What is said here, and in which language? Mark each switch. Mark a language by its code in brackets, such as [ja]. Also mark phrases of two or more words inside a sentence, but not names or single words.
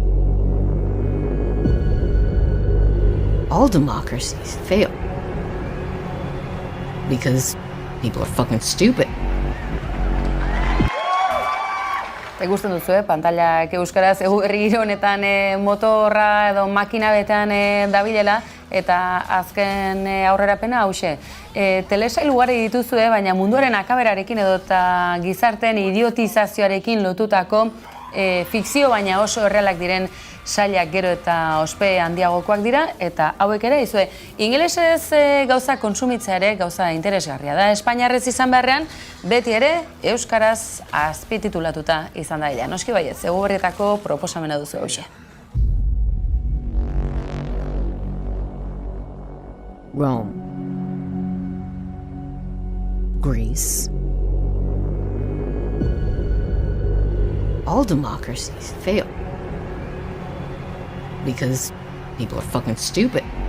[en] All democracies fail because people are fucking stupid. [eu] Ikusten duzu, pantailak euskaraz herri honetan motorra edo makina betean dabilela, eta azken aurrerapena hauxe. Telesail ugari dituzue, baina munduaren akaberarekin edo eta gizarteen idiotizazioarekin lotutako fikzio, baina oso errealak diren sailak gero eta ospe handiagokoak dira, eta hauek ere, izue, ingelesez gauza kontsumitza ere gauza interesgarria da. Espainiarrez izan beharrean, beti ere euskaraz azpititulatuta izan da ila. Noski baiet, Eguberrietako proposamena duzu hauxe. Rome, Greece. [en] All democracies fail because people are fucking stupid.